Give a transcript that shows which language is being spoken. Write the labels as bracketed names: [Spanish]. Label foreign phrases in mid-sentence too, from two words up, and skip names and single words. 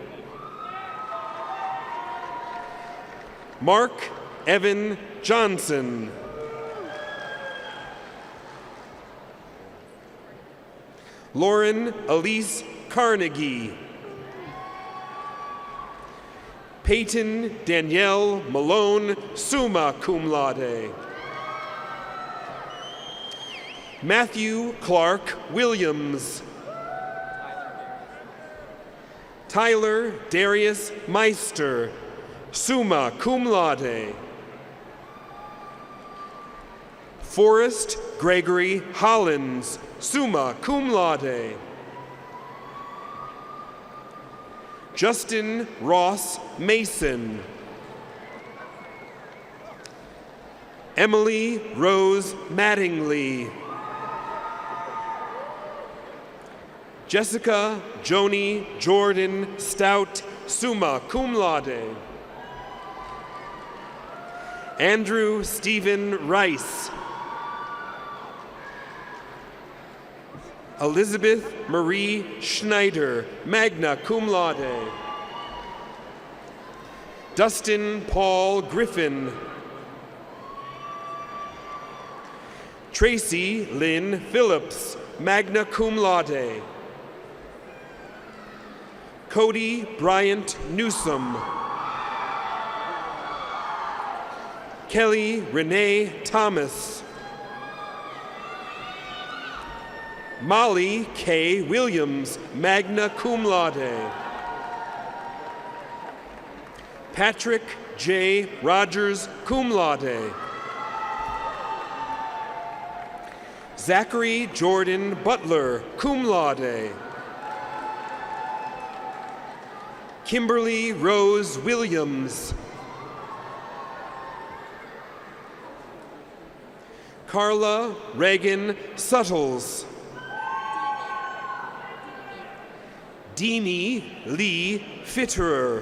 [English] Mark Evan Johnson. Lauren Elise Carnegie. Peyton Danielle Malone, [Latin] summa cum laude. [English] Matthew Clark Williams. Tyler Darius Meister, [Latin] summa cum laude. [English] Forrest Gregory Hollins, [Latin] summa cum laude. [English] Justin Ross Mason. Emily Rose Mattingly. Jessica Joni Jordan Stout, [Latin] summa cum laude. [English] Andrew Stephen Rice. Elizabeth Marie Schneider, [Latin] magna cum laude. [English] Dustin Paul Griffin. Tracy Lynn Phillips, [Latin] magna cum laude. [English] Cody Bryant Newsom. Kelly Renee Thomas. Molly K. Williams, [Latin] magna cum laude. Patrick J. Rogers, cum laude. [English] Zachary Jordan Butler, [Latin] cum laude. [English] Kimberly Rose Williams. Carla Reagan Suttles. Deanie Lee Fitterer.